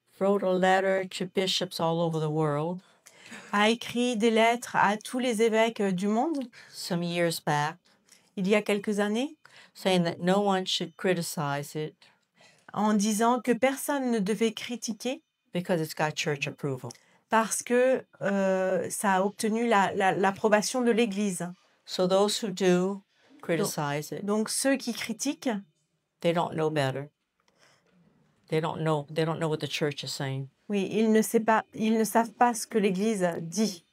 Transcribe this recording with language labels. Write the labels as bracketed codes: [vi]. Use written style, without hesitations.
[en] wrote a letter to bishops all over the world. [fr] A écrit des lettres à tous les évêques du monde. [en] Some years back. [fr] Il y a quelques années. [en] Saying that no one should criticize it. [fr] En disant que personne ne devait critiquer. [en] Because it's got church approval. [fr] Parce que ça a obtenu l'approbation de l'Église. [en] So those who do criticize it. [fr] Donc ceux qui critiquent, [en] they don't know better. They don't know what the church is saying. [fr] Oui, ils ne savent pas ce que l'Église dit.